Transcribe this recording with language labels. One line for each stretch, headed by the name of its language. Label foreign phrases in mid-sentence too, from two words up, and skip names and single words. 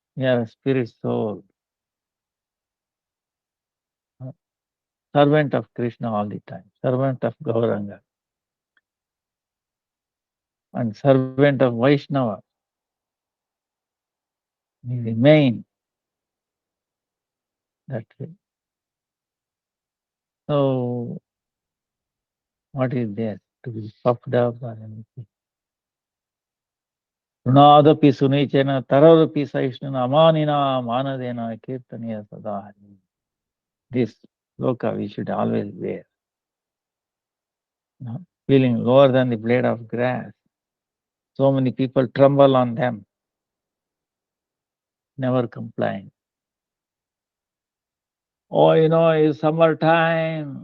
English: We are a spirit soul, uh, servant of Krishna all the time, servant of Gauranga, and servant of Vaishnava. We remain that way. So, what is there to be puffed up or anything?
Sanskrit: ಋಣಾದಪಿ ಸುನೀಚನ ತರರಪಿ ಸಹಿಷ್ಣುನ ಅಮಾನಿನ ಮಾನದೇನ ಕೀರ್ತನೆಯ ಸದಾ.
English: This loka we should always wear. Feeling lower than the blade of grass. So many people tremble on them, never complain. Oh, it's summertime.